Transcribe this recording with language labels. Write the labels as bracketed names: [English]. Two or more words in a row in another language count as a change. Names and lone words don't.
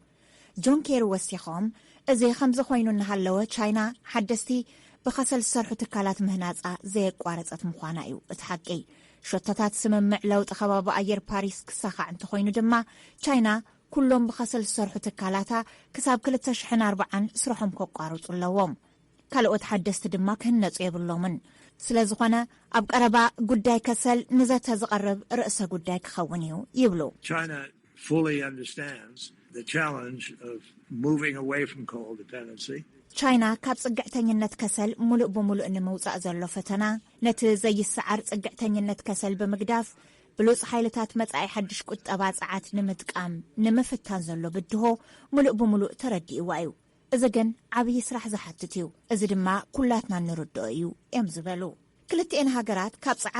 [Tigrinya] ጆን ኬሪ ወሲኾም። እዚ ከምዚ ኮይኑ እናሃለወ ቻይና ሓደስቲ ብኸሰል ዝሰርሑ ትካላት ምህናፃ ዘየቋረፀት ምዃና እዩ እቲ ሓቂ። ሸቶታት ስምምዕ ለውጢ ከባቢ ኣየር ፓሪስ ክሳኻዕ እንተኮይኑ ድማ ቻይና ኩሎም ብኸሰል ዝሰርሑ ትካላታ ክሳብ 2040 ስርሖም ከቋርፁ ኣለዎም። ካልኦት ሓደስቲ ድማ ክህነፁ የብሎምን። ስለ ዝኾነ ኣብ ቀረባ ጉዳይ ከሰል ንዘተ ዝቐርብ ርእሰ ጉዳይ ክኸውን እዩ ይብሉ። [English] China fully understands the challenge of moving away from coal dependency. [Tigrinya] ቻይና ካብ ጽግዕተኝነት ከሰል ሙሉእ ብምሉእ ንምውፃእ ዘሎ ፈተና ነቲ ዘይሰዓር ጽግዕተኝነት ከሰል ብምግዳፍ ብሉፅ ሓይልታት መጻኢ ሓድሽ ቁጠባ ጸዓት ንምጥቃም ንምፍታን ዘሎ ብድሆ ሙሉእ ብምሉእ ተረዲእዋ እዩ። እዚ ግን ዓብዪ ስራሕ ዝሓትት እዩ። እዚ ድማ ኩላትና ንርድኦ እዩ እዮም ዝበሉ። ክልቲአን ሃገራት ካብ ጸዓት